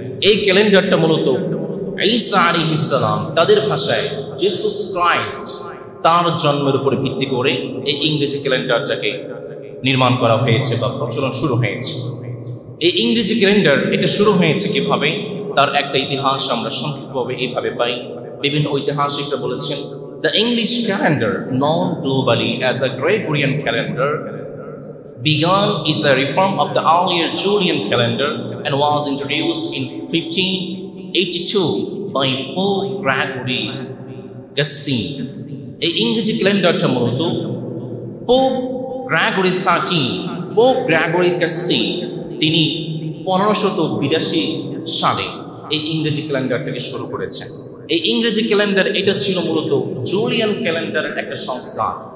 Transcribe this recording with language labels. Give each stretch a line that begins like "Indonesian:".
Bangla: এই ক্যালেন্ডারটা মূলত ঈসা আলাইহিস সালাম, তাদের ভাষায় জিসাস ক্রাইস্ট, তার জন্মের উপরে ভিত্তি করে এই ইংরেজি ক্যালেন্ডারটাকে নির্মাণ করা হয়েছে বা প্রচলন শুরু হয়েছে। এই ইংরেজি ক্যালেন্ডার এটা শুরু হয়েছে কিভাবে, তার একটা ইতিহাস আমরা সংক্ষিপ্তভাবে এইভাবে পাই। বিভিন্ন ঐতিহাসিকরা বলেছেন,
English: the English calendar, known globally as a Gregorian calendar, began as a reform of the earlier Julian calendar and was introduced in 1582 by Pope Gregory Gassy.
Bangla: এই ইংরেজি ক্যালেন্ডারটা মূলত পোপ গ্রেগরি 13, পোপ গ্রেগরি গাসি, তিনি 1582 সালে এই ইংরেজি ক্যালেন্ডারটাকে শুরু করেছেন। এই ইংরেজি ক্যালেন্ডার এটা ছিল মূলত জুলিয়ান ক্যালেন্ডারের একটা সংস্কার।